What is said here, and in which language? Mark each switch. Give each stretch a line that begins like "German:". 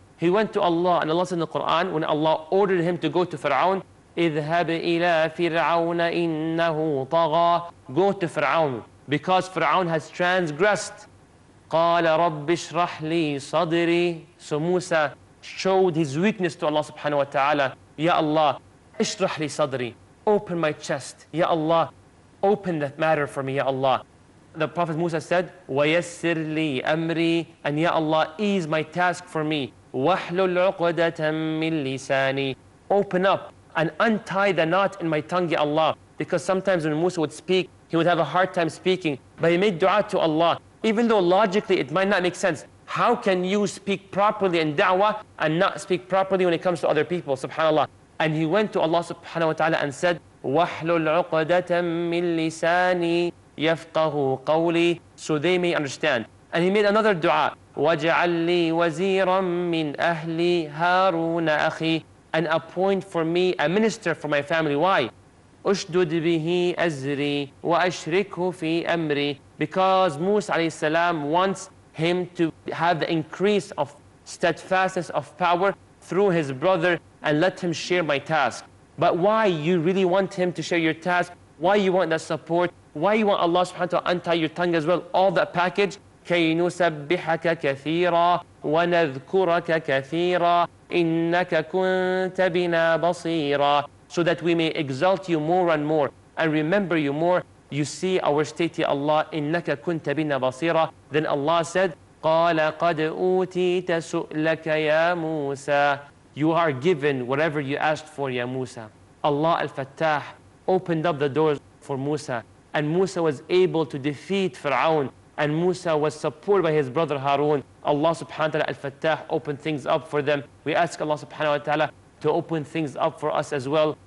English: He went to Allah, and Allah said in the Quran, when Allah ordered him to go to Fir'aun,
Arabic: اذهب إلى فرعون إنه طغى.
English: Go to Fir'aun, because Fir'aun has transgressed.
Arabic: قال رب اشرح لي صدري.
English: So Musa showed his weakness to Allah subhanahu wa ta'ala.
Arabic: Ya Allah, اشرح لي صدري.
English: Open my chest. Ya Allah, open that matter for me, Ya Allah. The Prophet Musa said,
Arabic: وَيَسِّرْ لِي أَمْرِي.
English: And Ya Allah, ease my task for me.
Arabic: وَاحْلُلْ عُقْدَةً مِّن لِسَانِي.
English: Open up and untie the knot in my tongue, Ya Allah. Because sometimes when Musa would speak, he would have a hard time speaking. But he made dua to Allah. Even though logically it might not make sense. How can you speak properly in da'wah and not speak properly when it comes to other people? SubhanAllah. And he went to Allah subhanahu wa ta'ala and said,
Arabic: وَاحْلُلْ عُقْدَةً مِّن لِسَانِي يَفْقَهُ قَوْلِي.
English: So they may understand. And he made another dua.
Arabic: وَاجْعَلْ لِي وَزِيرًا مِّنْ أَهْلِي هَارُونَ أَخِي.
English: And appoint for me a minister for my family. Why?
Arabic: أُشْدُدْ بِهِ أَزْرِي وَأَشْرِكْهُ فِي أَمْرِي.
English: Because Musa alayhi salam wants him to have the increase of steadfastness of power through his brother and let him share my task. But why you really want him to share your task? Why you want that support? Why you want Allah subhanahu wa ta'ala to untie your tongue as well? All that package.
Arabic: كَيْ نُسَبِّحَكَ كَثِيرًا وَنَذْكُرَكَ كَثِيرًا إِنَّكَ كُنْتَ بِنَا بَصِيرًا.
English: So that we may exalt you more and more and remember you more. You see our state, Ya Allah,
Arabic: إِنَّكَ كُنْتَ بِنَا بَصِيرًا.
English: Then Allah said,
Arabic: قَالَ قَدْ أُوتِيتَ سُؤْلَكَ يَا مُوسَى.
English: You are given whatever you asked for, Ya Musa. Allah al-Fattah opened up the doors for Musa. And Musa was able to defeat Fir'aun. And Musa was supported by his brother Harun. Allah subhanahu wa ta'ala al-Fattah opened things up for them. We ask Allah subhanahu wa ta'ala to open things up for us as well.